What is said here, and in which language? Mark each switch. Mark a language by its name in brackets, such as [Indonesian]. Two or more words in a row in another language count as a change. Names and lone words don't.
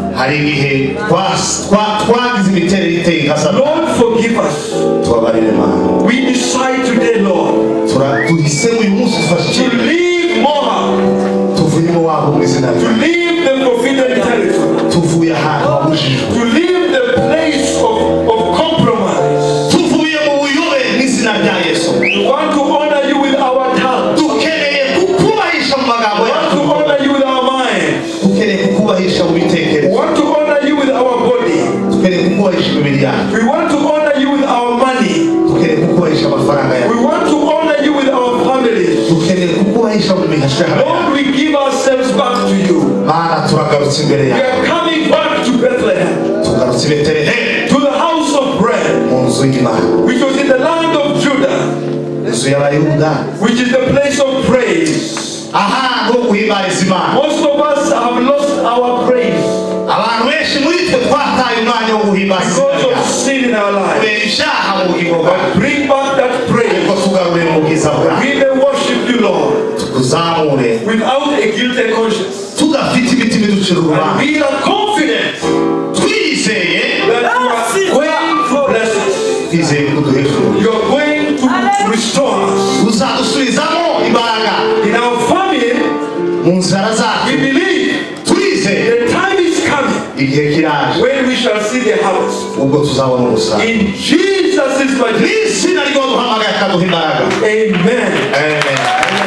[Kinyarwanda] hari igihe twagize imiterere iteye nkasa. [English] Lord, forgive us. [Kinyarwanda] Tubabarire Mana. [English] We decide today, Lord, [Kinyarwanda] tuhisemo uyu munsi [English] to [Kinyarwanda] dufashe [English] leave Moab, [Kinyarwanda] tuvuye mu wabo mu izina [English] to [Kinyarwanda] ryawe. [English] leave the forbidden territory, [Kinyarwanda] Tuvuye ahantu habujijwe. [English] to leave the place of compromise. [Kinyarwanda] Tuvuye mu buyobe mu izina rya Yesu. [English] We want to honor you with our tongue. [Kinyarwanda] Dukeneye kukubahisha mu magambo [English] We want to [Kinyarwanda] yacu. [English] honor you with our mind. [Kinyarwanda] Dukeneye kukubahisha mu [English] We [Kinyarwanda] bitekerezo. [English] want to honor you with our body. [Kinyarwanda] Dukeneye kukubahisha imibiri yacu. [English] We want to honor you with our money. [Kinyarwanda] Dukeneye kukubahisha amafaranga yacu. [English] We want to honor you with our families. [Kinyarwanda] Dukeneye kukubahisha mu mihashara yacu. [English] Lord, we give ourselves back to you. [Kinyarwanda] Mana turagarutse imbere [English] We [Kinyarwanda] yawe. [English] are coming back to Bethlehem, [Kinyarwanda] Tugarutse i Betelehemu [English] to the house of bread, [Kinyarwanda] mu nzu y'Imana. [English] which was in the land of Judah, [Kinyarwanda] Inzu y'Abayuda. [English] which is the place of praise. [Kinyarwanda] Ahantu ho guhimbariza Imana. [English] Most of us have lost our praise [Kinyarwanda] Abantu benshi muri twe twataye umwanya wo guhimbariza [English] because [Kinyarwanda] Imana. [English] of sin in our lives. [Kinyarwanda] Kubera ibyaha mu bugingo bwacu. [English] But bring back that praise. [Kinyarwanda] Ariko tugarure mu bwiza bwawe. [English] We may worship you, Lord, [Kinyarwanda] Tukuzamure [English] without a guilty conscience. [Kinyarwanda] tudafite imitima iducira [English] And [Kinyarwanda] urubanza. [English] we are confident [Kinyarwanda] Twizeye [English] that you are going to bless us. [Kinyarwanda] twizeye ko duhesha. [English] You are going to restore us. [Kinyarwanda] Uzadusubizamo imbaraga [English] In our family, [Kinyarwanda] mu nzara [English] we [Kinyarwanda] zacu. [English] believe [Kinyarwanda] Twizeye [English] the time is coming [Kinyarwanda] igihe kiraje [English] when we shall see the harvest. [Kinyarwanda] ubwo tuzabona umusaruro. [English] In Jesus' mighty name. [Kinyarwanda] N'izina ryo duhamagaye akaduha imbaraga. Amen. Amen.